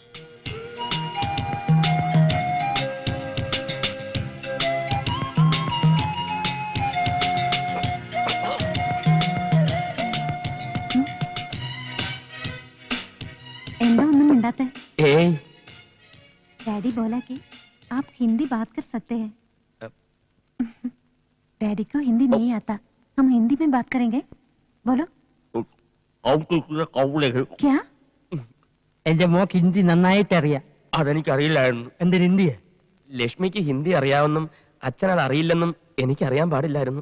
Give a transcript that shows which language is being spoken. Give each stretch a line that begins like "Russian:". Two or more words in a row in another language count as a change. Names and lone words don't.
Malayalam: എന്താ ഒന്നും മിണ്ടാത്തെ? ഏയ്,
Hindi: डैडी बोला कि आप हिंदी बात कर सकते हैं. डैडी को हिंदी नहीं आता, हम हिंदी में बात करेंगे. बोलो. क्या?
Malayalam: എന്റെ മോക്ക് ഹിന്ദി നന്നായിട്ട് അറിയാം. അതെനിക്കറിയില്ലായിരുന്നു. എന്തൊരു ഹിന്ദിയെ? ലക്ഷ്മിക്ക് ഹിന്ദി അറിയാമെന്നും അച്ഛനത് അറിയില്ലെന്നും എനിക്കറിയാൻ പാടില്ലായിരുന്നു.